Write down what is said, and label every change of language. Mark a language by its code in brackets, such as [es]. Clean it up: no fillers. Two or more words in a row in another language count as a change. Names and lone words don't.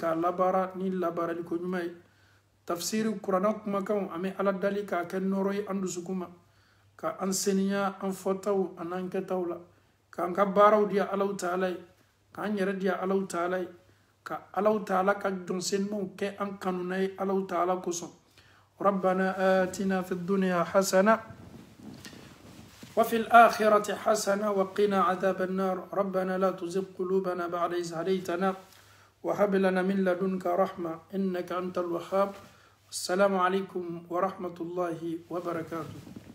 [bm] k'a labaara ni labaaraliko ɲuman ye tafsiri kuranna kumakanw an bɛ Ala dali k'a kɛ nɔɔrɔ ye an dusukun ma ka an seniya an fɔtaw an'an kɛtaw la k'an ka baaraw di Alahu Taala ye k'an yɛrɛ di Alahu Taala ye ka Alahu Taala ka jɔnsenmaw kɛ an kanuna ye Alahu Taala kosɔn [ar] ربنا آتنا في الدنيا حسنة وفي الآخرة حسنة وقنا عذاب النار ربنا لا تزغ قلوبنا بعد إذ هديتنا وهب لنا من لدنك رحمة إنك أنت الوهاب السلام عليكم ورحمة الله وبركاته